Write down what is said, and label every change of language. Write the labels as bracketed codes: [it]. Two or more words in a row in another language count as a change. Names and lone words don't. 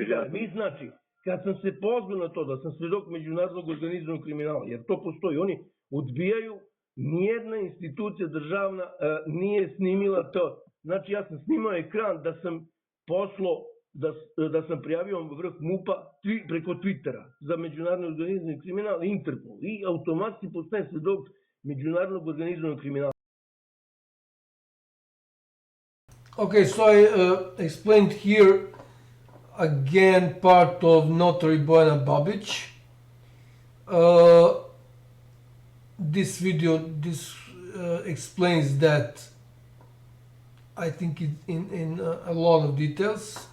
[sr] Mi znači, kad sam se pozvao na to da sam svedok međunarodnog organizovanog kriminala, jer to postoji, oni odbijaju, nijedna institucija državna nije snimila to. Znači ja sam snimao ekran da sam poslao, da sam prijavio vrh MUP-a preko Twittera za međunarodni organizovani kriminal i Interpol i automatski postaje svedok međunarodnog organizovanog kriminala. [en] Okay, so I explained here again part of notary Bojana Babić. This video explains that, I think, in a lot of details.